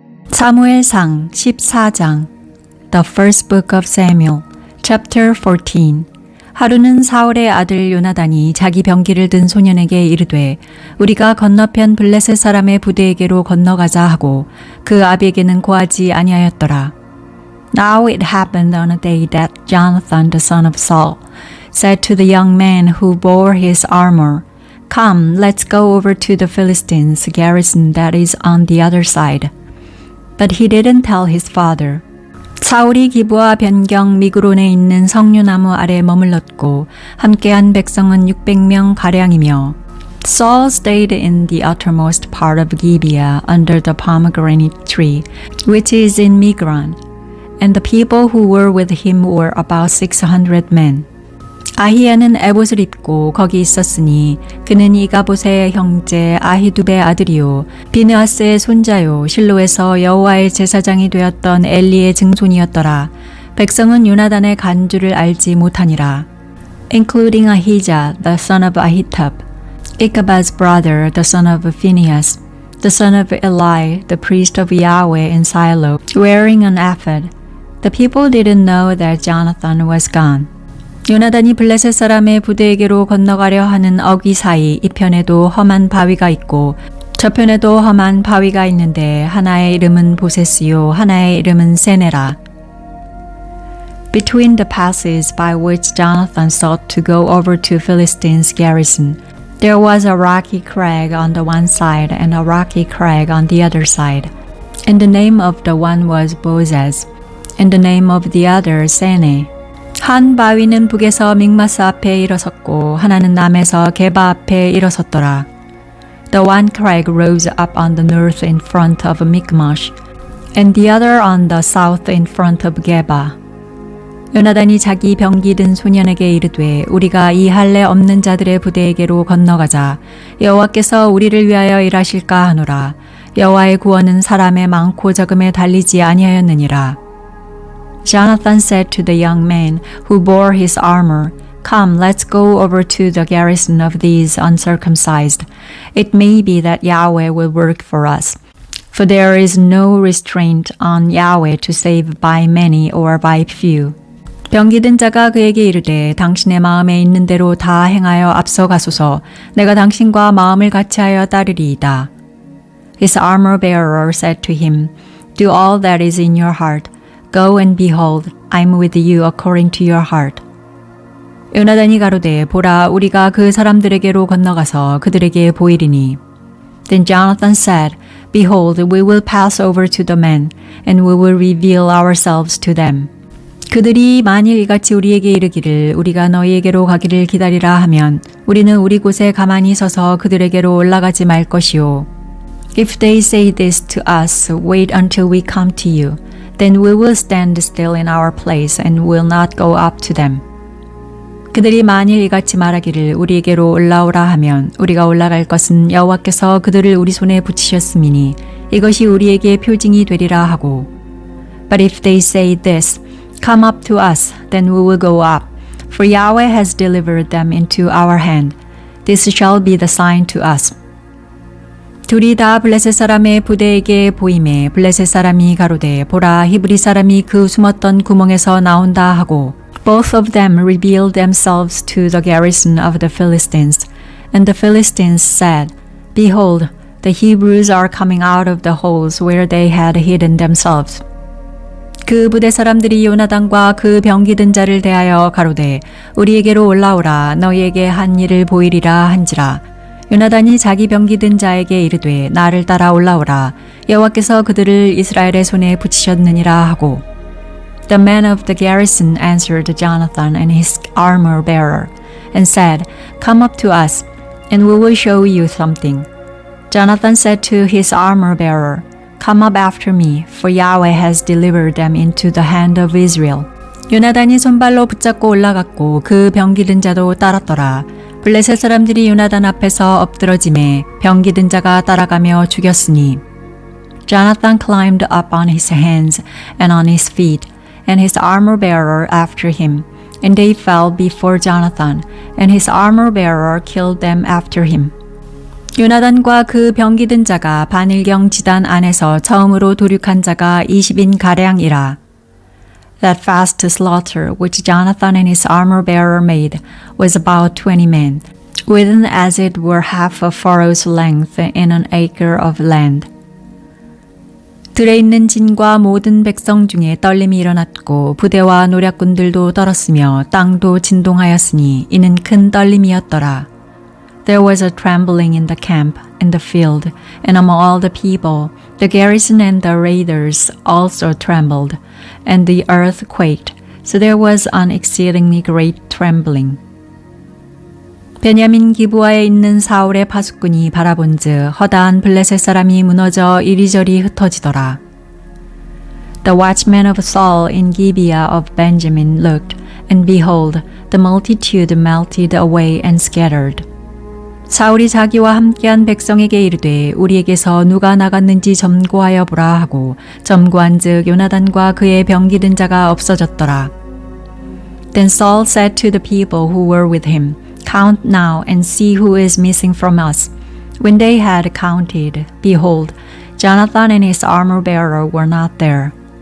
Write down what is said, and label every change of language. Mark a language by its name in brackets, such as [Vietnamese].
[Korean] 사무엘상 14장 [English] The First Book of Samuel, Chapter 14. [Korean] 하루는 사울의 아들 요나단이 자기 병기를 든 소년에게 이르되 우리가 건너편 블레셋 사람의 부대에게로 건너가자 하고 그 아비에게는 고하지 아니하였더라. [English] Now it happened on a day that Jonathan the son of Saul said to the young man who bore his armor, Come, let's go over to the Philistines' garrison that is on the other side. But he didn't tell his father. [Korean] 사울이 기브와 변경 미그론에 있는 석류나무 아래 머물렀고 함께한 백성은 600명 가량이며 [English] Saul stayed in the uttermost part of Gibeah under the pomegranate tree, which is in Migron, and the people who were with him were about 600 men. [Korean] 아히야는 에봇을 입고 거기 있었으니 그는 이가봇의 형제 아히두베의 아들이요 비느하스의 손자요 실로에서 여호와의 제사장이 되었던 엘리의 증손이었더라. 백성은 요나단의 간주를 알지 못하니라. [English] Including Ahijah, the son of Ahitub, Ichabod's brother, the son of Phinehas, the son of Eli, the priest of Yahweh in Shiloh, wearing an ephod. The people didn't know that Jonathan was gone. [Korean] 요나단이 블레셋 사람의 부대에게로 건너가려 하는 어귀 사이 이편에도 험한 바위가 있고 저편에도 험한 바위가 있는데 하나의 이름은 보세스요 하나의 이름은 세네라. [English] Between the passes by which Jonathan sought to go over to Philistines' garrison, there was a rocky crag on the one side and a rocky crag on the other side. And the name of the one was Bozez, and the name of the other Sene. [Korean] 한 바위는 북에서 믹마스 앞에 일어섰고 하나는 남에서 게바 앞에 일어섰더라. [English] The one crag rose up on the north in front of Michmash, and the other on the south in front of Geba. [Korean] 요나단이 자기 병기 든 소년에게 이르되 우리가 이 할례 없는 자들의 부대에게로 건너가자. 여호와께서 우리를 위하여 일하실까 하노라. 여호와의 구원은 사람의 많고 적음에 달리지 아니하였느니라. [English] Jonathan said to the young man who bore his armor, Come, let's go over to the garrison of these uncircumcised. It may be that Yahweh will work for us. For there is no restraint on Yahweh to save by many or by few. [Korean] 병기 든 자가 그에게 이르되 당신의 마음에 있는 대로 다 행하여 앞서가소서. 내가 당신과 마음을 같이하여 따르리이다. [English] His armor bearer said to him, Do all that is in your heart. Go and behold, I am with you according to your heart. [Korean] 요나단이 가로되 보라 우리가 그 사람들에게로 건너가서 그들에게 보이리니. [English] Then Jonathan said, Behold, we will pass over to the men, and we will reveal ourselves to them. [Korean] 그들이 만일 이같이 우리에게 이르기를 우리가 너희에게로 가기를 기다리라 하면 우리는 우리 곳에 가만히 서서 그들에게로 올라가지 말 것이요. [English] If they say this to us, wait until we come to you. Then we will stand still in our place and will not go up to them. [Korean] 그들이 만일 이같이 말하기를 우리에게로 올라오라 하면 우리가 올라갈 것은 여호와께서 그들을 우리 손에 붙이셨음이니 이것이 우리에게 표징이 되리라 하고. [English] But if they say this, come up to us, then we will go up. For Yahweh has delivered them into our hand. This shall be the sign to us. [Korean] 둘이 다 블레셋 사람의 부대에게 보임에 블레셋 사람이 가로되 보라 히브리 사람이 그 숨었던 구멍에서 나온다 하고 [English] Both of them revealed themselves to the garrison of the Philistines. And the Philistines said, Behold, the Hebrews are coming out of the holes where they had hidden themselves. [Korean] 그 부대 사람들이 요나단과 그 병기 든 자를 대하여 가로되 우리에게로 올라오라 너희에게 한 일을 보이리라 한지라. 요나단이 자기 병기 든 자에게 이르되 나를 따라 올라오라 여호와께서 그들을 이스라엘의 손에 붙이셨느니라 하고 [English] The men of the garrison answered Jonathan and his armor bearer and said, Come up to us, and we will show you something. Jonathan said to his armor bearer, Come up after me, for Yahweh has delivered them into the hand of Israel. [Korean] 요나단이 손발로 붙잡고 올라갔고 그 병기 든 자도 따랐더라. 블레셋 사람들이 요나단 앞에서 엎드러짐에 병기 든 자가 따라가며 죽였으니 [English] Jonathan climbed up on his hands and on his feet, and his armor bearer after him, and they fell before Jonathan, and his armor bearer killed them after him. [Korean] 요나단과 그 병기든 자가 반일경 지단 안에서 처음으로 도륙한 자가 20인 가량이라. [English] That fast slaughter which Jonathan and his armor-bearer made was about 20 men, within as it were half a furrow's length in an acre of land. [Korean] 들에 있는 진과 모든 백성 중에 떨림이 일어났고 부대와 노략군들도 떨었으며 땅도 진동하였으니 이는 큰 떨림이었더라. [English] There was a trembling in the camp, in the field, and among all the people. The garrison and the raiders also trembled, and the earth quaked. So there was an exceedingly great trembling. [Korean] 베냐민 기브아에 있는 사울의 파수꾼이 바라본즉 허다한 블레셋 사람이 무너져 이리저리 흩어지더라. [English] The watchman of Saul in Gibeah of Benjamin looked, and behold, the multitude melted away and scattered. [Korean] 사울이 자기와 함께한 백성에게 이르되 우리에게서 누가 나갔는지 점거하여 보라 하고 점거한즉 요나단과 그의 병기든 자가 없어졌더라. [English] Then Saul said to the people who were with him, Count now and see who is missing from us. When they had counted, behold, Jonathan and his armor-bearer were not there.